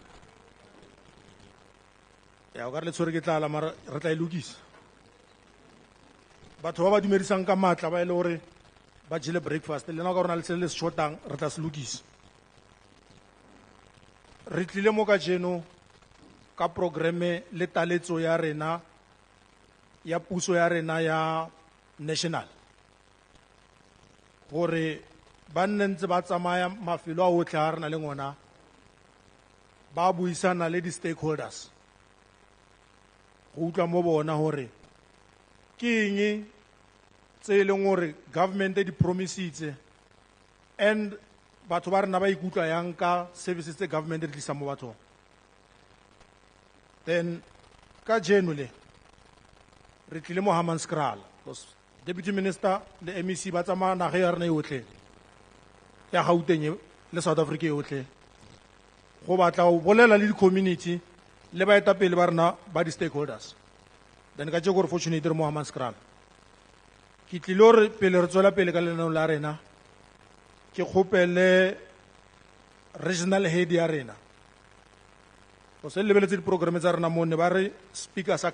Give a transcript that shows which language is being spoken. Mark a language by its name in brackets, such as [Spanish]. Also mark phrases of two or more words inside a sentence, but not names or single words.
[Tswana] Ya o ka re le tshwere ke tlala mara re tla e lokisa. Batho ba ba dumedisang ka matla ba ile hore ba jele breakfast le nna ka rona le se le shotang re tla se lokisa. Re tlile mo ka jeno ka programe le taletso ya rena ya puso ya rena ya national gore ba nne ntse ba tsamaya mafelo a otlhe a rena le ngwana ba buisana le di-stakeholders go utlwa mo bona gore ke eng tse e leng gore government di promisitse and batho ba rena ba ikutlwa yang ka services tse government di tlisa mo bathong. Then ka jeno le re tlile mo Hammanskraal because [English] deputy minister [Tswana] le MEC ba tsamaya naga ya rena yotlhe ya Gauteng le South Africa yotlhe go batla go bolela le di-community le baetapele ba rena ba di-stakeholders. Then ka tse gore fortunate re mo Hammanskraal ke tlile gore pele re tswela pele ka lenaneo la rena ke kgopele [English] regional head [Tswana] ya rena go se lebeletse di-programe tsa rena mo ne ba re speaker sa